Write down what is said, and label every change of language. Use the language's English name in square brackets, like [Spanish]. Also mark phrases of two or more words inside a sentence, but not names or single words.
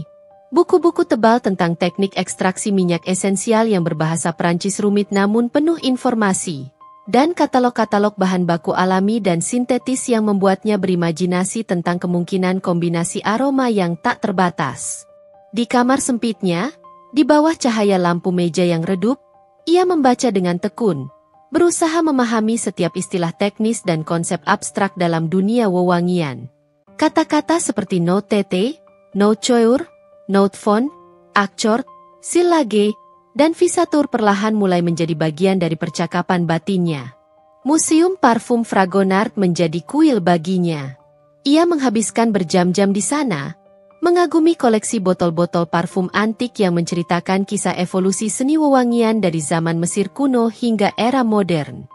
[Indonesian] Buku-buku tebal tentang teknik ekstraksi minyak esensial yang berbahasa Prancis rumit namun penuh informasi, dan katalog-katalog bahan baku alami dan sintetis yang membuatnya berimajinasi tentang kemungkinan kombinasi aroma yang tak terbatas. Di kamar sempitnya, di bawah cahaya lampu meja yang redup, ia membaca dengan tekun, berusaha memahami setiap istilah teknis dan konsep abstrak dalam dunia wewangian. Kata-kata seperti [French] note-tete, note-coeur, note-fond, accord, sillage, [Indonesian] dan fisatur perlahan mulai menjadi bagian dari percakapan batinnya. Museum parfum Fragonard menjadi kuil baginya. Ia menghabiskan berjam-jam di sana, mengagumi koleksi botol-botol parfum antik yang menceritakan kisah evolusi seni wewangian dari zaman Mesir kuno hingga era modern.